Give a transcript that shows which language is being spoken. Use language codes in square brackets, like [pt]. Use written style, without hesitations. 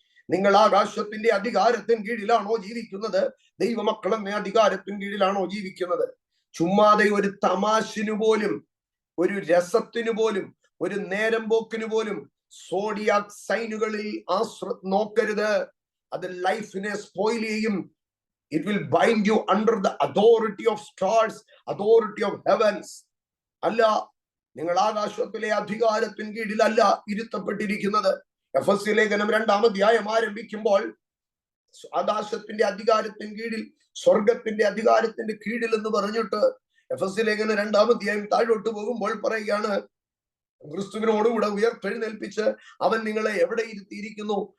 [ml] നിങ്ങൾ ആകാശത്തിന്റെ അധികാരത്തിന് കീഴിലാണോ ജീവിക്കുന്നത്, ദൈവമക്കൾ എന്ന അധികാരത്തിന് കീഴിലാണോ ജീവിക്കുന്നത്? ചുമ്മാതെ ഒരു തമാശിനു പോലും, ഒരു രസത്തിനു പോലും, ഒരു നേരം പോക്കിന് പോലും സോഡിയാക് സൈനുകളിൽ നോക്കരുത്. അത് ലൈഫിനെ സ്പോയിൽ ചെയ്യും. [en] It will bind you under the authority of stars, authority of heavens. [ml] അല്ല, നിങ്ങൾ ആകാശത്തിലെ അധികാരത്തിന് കീഴിലല്ല ഇരുത്തപ്പെട്ടിരിക്കുന്നത്. എഫെസ്യ ലേഖനം 2-ാം അധ്യായം ആരംഭിക്കുമ്പോൾ ആകാശത്തിന്റെ അധികാരത്തിന് കീഴിൽ, സ്വർഗത്തിന്റെ അധികാരത്തിന്റെ കീഴിൽ എന്ന് പറഞ്ഞിട്ട് എഫെസ്യ ലേഖനം 2-ാം അധ്യായം താഴോട്ട് പോകുമ്പോൾ പറയുകയാണ്, ക്രിസ്തുവിനോടുകൂടെ ഉയർത്തെഴുന്നേൽപ്പിച്ച് അവൻ നിങ്ങളെ എവിടെ ഇരുത്തിയിരിക്കുന്നു?